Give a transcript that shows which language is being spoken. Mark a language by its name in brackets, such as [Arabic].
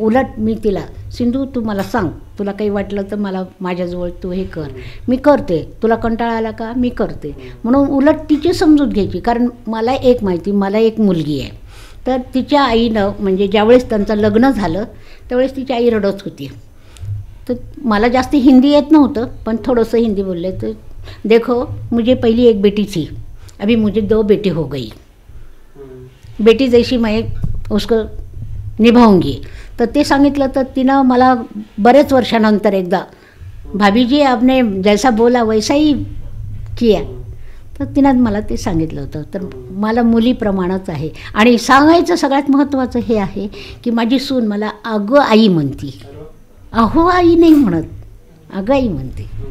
[Marathi] उलट मी तिला, सिंधू तू मला सांग, तुला काही वाटलं तर मला माझ्याजवळ तू हे कर, मी करते, तुला कंटाळा आला का मी करते. म्हणून उलट तिची समजूत घ्यायची. कारण मला एक माहिती, मला एक मुलगी आहे, तर तिच्या आईनं म्हणजे ज्यावेळेस त्यांचं लग्न झालं त्यावेळेस तिची आई रडत होती. तर मला जास्त हिंदी येत नव्हतं, पण थोडंसं हिंदी बोलले. [Hindi] तर देखो मुझे पहली एक बेटी थी, अभी मुझे 2 बेटी हो गई, बेटी जैसी मैं उसको निभाऊंगी. [Marathi] तर ते सांगितलं. तर तिनं मला बरेच वर्षानंतर एकदा, [Hindi] भाभीजी आपने जैसा बोला वैसा ही किया, [Marathi] तर तिनं मला ते सांगितलं होतं. तर मला मुलीप्रमाणच आहे. आणि सांगायचं सगळ्यात महत्त्वाचं हे आहे की माझी सून मला अगं आई म्हणती, अहो आई नाही म्हणत, अगं आई म्हणते.